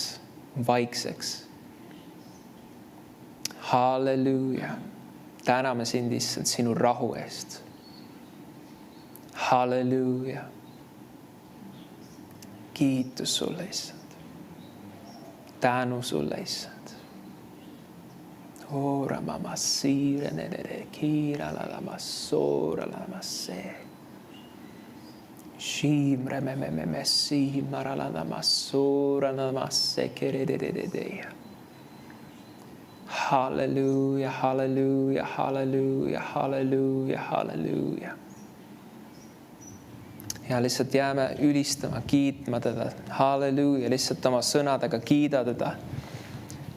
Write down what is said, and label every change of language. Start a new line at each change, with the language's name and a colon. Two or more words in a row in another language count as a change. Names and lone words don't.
Estonian: Vaikseks. Halleluuja. Täname sind, issand, sinu rahu eest. Halleluuja. Kiitus sulle, issand. Tänu sulle, issand. Ora mama siire nere kiira la masora la masse. Shimre me simara la masora la masse kerede. Halleluuja, halleluuja, halleluuja, halleluuja, halleluuja. Ja lihtsalt jääme ülistama, kiitma teda. Halleluuja, lihtsalt oma sõnadega kiida teda.